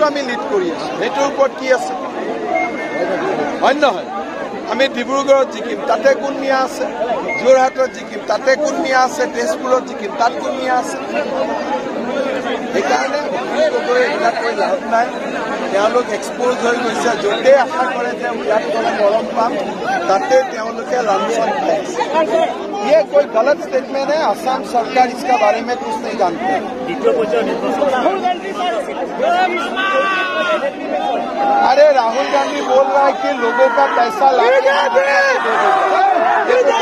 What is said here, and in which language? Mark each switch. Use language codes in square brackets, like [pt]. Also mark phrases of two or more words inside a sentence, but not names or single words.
[as] আমি লিড কৰি আছোঁ সেইটোৰ ওপৰত কি আছে হয় নহয় আমি ডিব্ৰুগড়ত জিকিম তাতে কোন নিয়া আছে যোৰহাটত জিকিম তাতে কোন নিয়া আছে তেজপুৰত জিকিম তাত কোন নিয়া আছে সেইকাৰণে অখিল গগৈ এইবিলাক কৈ লাভ নাই তেওঁলোক এক্সপ'জ হৈ গৈছে য'তেই আশা কৰে যে ইয়াত গ'লে মৰম পাম তাতে তেওঁলোকে লাঞ্ছন খাই আছে [hi] ये कोई गलत स्टेटमेंट है असम सरकार इसका बारे में कुछ नहीं जानती अरे राहुल गांधी बोल रहा है कि लोगों का पैसा